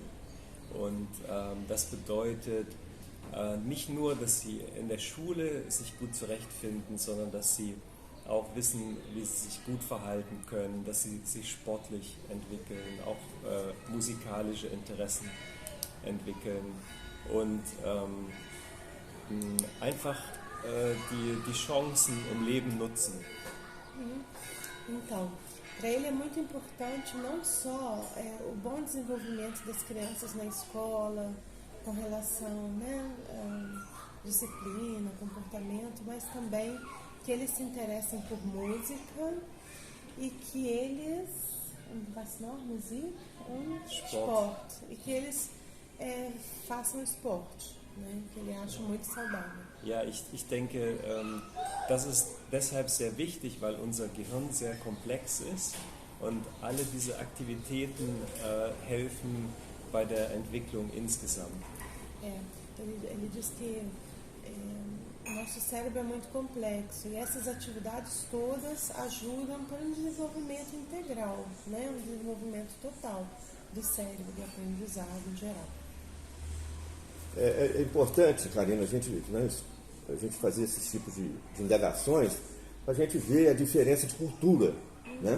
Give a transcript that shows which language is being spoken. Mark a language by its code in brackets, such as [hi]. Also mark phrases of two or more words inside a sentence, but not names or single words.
[de] Und das bedeutet nicht nur, dass sie in der Schule sich gut zurechtfinden, sondern dass sie auch wissen, wie sie sich gut verhalten können, dass sie sich sportlich entwickeln, auch musikalische Interessen entwickeln und einfach die Chancen im Leben nutzen. [pt] Então, para ele é muito importante não só o bom desenvolvimento das crianças na escola, com relação, né, disciplina, comportamento, mas também que eles se interessem por música e que eles [de] Musik und Sport, [pt] e que eles façam esporte, né, que ele acha muito saudável. [de] Ja, ich denke, das ist deshalb sehr wichtig, weil unser Gehirn sehr komplex ist und alle diese Aktivitäten helfen bei der Entwicklung insgesamt. [pt] Ele diz que o nosso cérebro é muito complexo e essas atividades todas ajudam para um desenvolvimento integral, né? Um desenvolvimento total do cérebro, do aprendizado em geral. É importante, Karina, a gente fazer esse tipo de indagações para a gente ver a diferença de cultura, né?